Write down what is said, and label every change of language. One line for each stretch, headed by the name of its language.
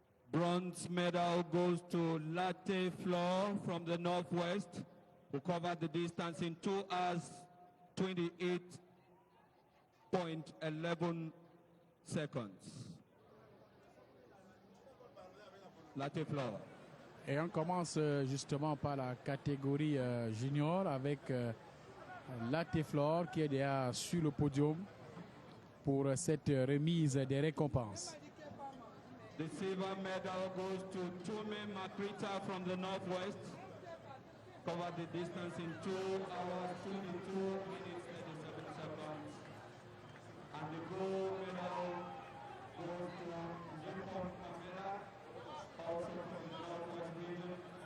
English: Bronze medal goes to Latte Floor from the Northwest, who covered the distance in 2 hours, 28.11 seconds. Latte Floor.
French: Et on commence justement par la catégorie junior avec Latte Floor qui est déjà sur le podium pour cette remise des récompenses.
English: The silver medal goes to Tume Makrita from the Northwest. Covered the distance in 2 hours, 22 minutes, 37 seconds. And the gold medal goes to Nippon Camera, also from the Northwest region.